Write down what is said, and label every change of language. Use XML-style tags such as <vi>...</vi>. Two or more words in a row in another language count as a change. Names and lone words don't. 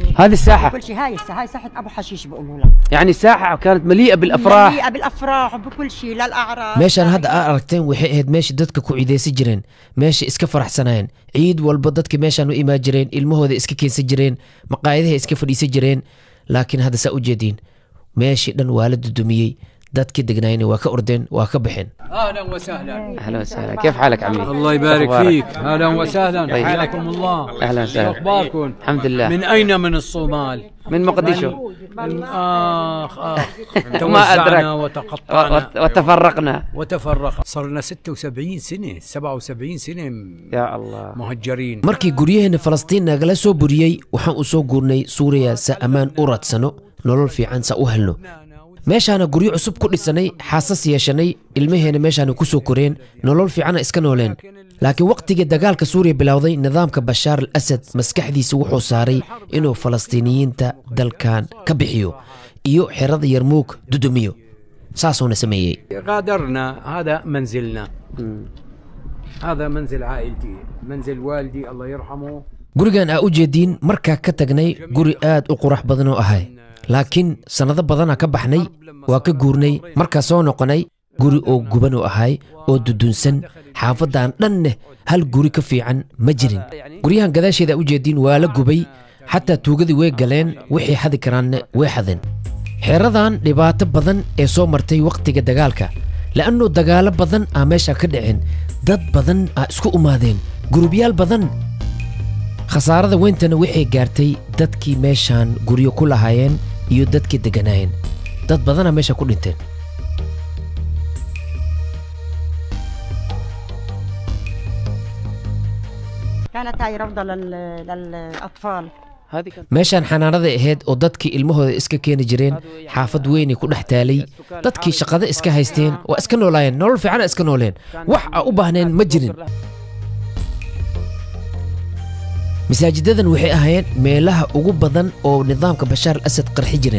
<ar>هذه الساحة بكل شيء. هاي ساحة أبو حشيش بقولوا لها. يعني الساحة كانت مليئة بالأفراح. مليئة بالأفراح وبكل شيء للأعراس.</ar> <so>meeshaan hadda aad aragteen waxay ahayd meesha dadka ku ciideysan jireen, meesha iska faraxsanaayeen. ciid walba dadka meeshaan u imaan jireen, ilmahooda iska keensan jireen, maqaayadaha iska fadhiisan jireen. laakiin hadda saa u jeediin meeshii dhan waa la dudumiyey, dadkii degnaayna waa ka ordeen waa ka baxeen.</so> <ar>اهلا وسهلا. اهلا وسهلا، كيف حالك عمي؟ الله يبارك أخبارك؟ فيك، اهلا وسهلا، طيب. حياكم الله. اهلا شو وسهلا. اخباركم؟ الحمد لله. من اين من الصومال؟ من مقدشو. من اخ ما توزعنا أدرك. وتقطعنا وتفرقنا. وتفرق. صرنا 76 سنة 77 سنة يا الله. مهجرين.</ar> <so>markii guryaheena falastiin nagala soo buriyey waxaan u soo guurnay suuriya sa ammaan u raadsano nolol fiican sa u helno. meeshaana guryo cusub ku dhisanay, xaasas yeeshanay, ilmaheena meeshaana ku soo koreen, nolol fiicana iska nooleen. laakiin waqtigii dagaalka suuriya bilowday, nidaamka bashaar al asad maskaxdiisa wuxuu saaray inuu falastiiniyiinta dalkan ka bixiyo iyo xerada yarmuug dudumiyo. saasuuna sameeyey.</so> <ar>غادرنا، هذا منزلنا. هذا منزل عائلتي، منزل والدي الله يرحمه.</ar> <so>gurigan aa u jeediin markaa ka tagnay guri aad u qurux badan oo ahay, laakiin sannado badana ka baxnay, waa ka guurnay, markaa soo noqonay guri oo guban oo ahay oo dudunsan. xaafadan dhanneh hal guri ka fiican ma jirin. guryahan gadaasheeda u jeediin waa la gubay, xataa tuugadii way galeen, wixii xadi karaanne way xadeen. xeeradan dhibaato badan ee soo martay waqtiga dagaalka, la'annu dagaalo badan aa meesha ka dhicin, dad badan aa isku umaadeen, gurubyaal badan. khasaarada weyntana waxay gaartay dadkii meeshaan guryo ku lahaayeen iyo dadkii degganaayeen. dad badana meesha ku dhinteen.</so> <ar>كانت هاي روضة للأطفال. هذه كانت</ar> <so>meeshaan xanaanada ahayd oo dadkii ilmahooda iska keeni jireen, xaafad weynay ku dhex taalay, dadkii shaqada iska haysteen, waa iska noolaayeen, nolol fiicana iska nooleen, wax aa u baahneen ma jirin. masaajidadan waxay ahaayeen meelaha ugu badan oo nidaamka bashaar al asad qarxi jireen.</so>